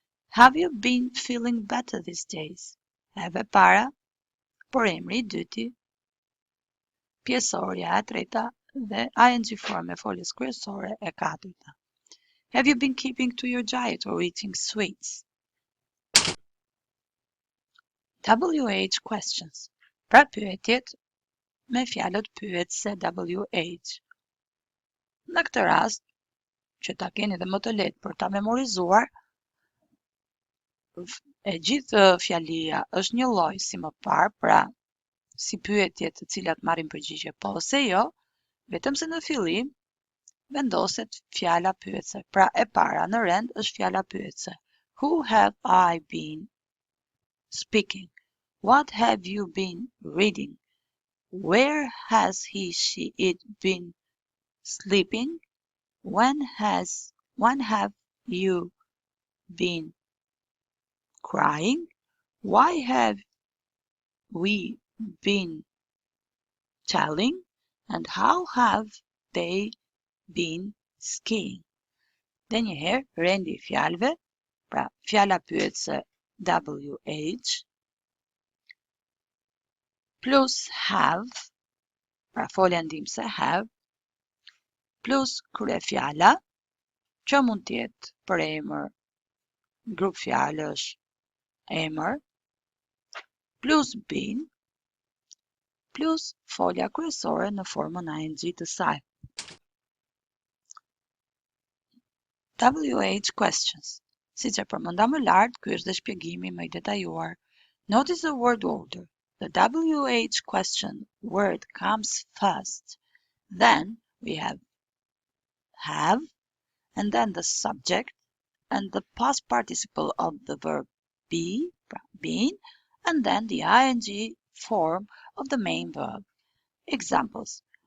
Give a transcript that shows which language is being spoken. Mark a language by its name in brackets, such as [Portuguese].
[English] Have you been feeling better these days? [Albanian] Have e para, por emri I dyti, pjesoria e treta dhe ing form e foljes kryesore e katërta. [English] Have you been keeping to your diet or eating sweets? WH questions. [Albanian] Pra pyetjet me fjalët pyetëse WH. Në këtë rast, që ta keni dhe më të lehtë për ta memorizuar, e gjithë fjalia është një lloj si më parë, pra si pyetje të cilat marrin përgjigje po ose jo, vetëm se në fillim vendoset fjala pyetëse. Pra e para në rend është fjala pyetëse. [English] Who have I been speaking? What have you been reading? Where has he, she, it been sleeping? When have you been crying? Why have we been telling? And how have they been skiing? [Albanian] Dhe njëherë, rendi I fjalëve, pra fjala pyetëse WH, plus have, pra folja ndihmëse have, plus kryefjala, që mund të jetë për emër, grup fjalësh, emër, plus been, plus folja kryesore në formën ing të saj. [English] WH questions. [Albanian] Siç e përmenda më lart, ky është dhe shpjegimi më I detajuar. [English] Notice the word order. The WH question word comes first. Then we have, and then the subject, and the past participle of the verb be, been, and then the ing form of the main verb. Examples.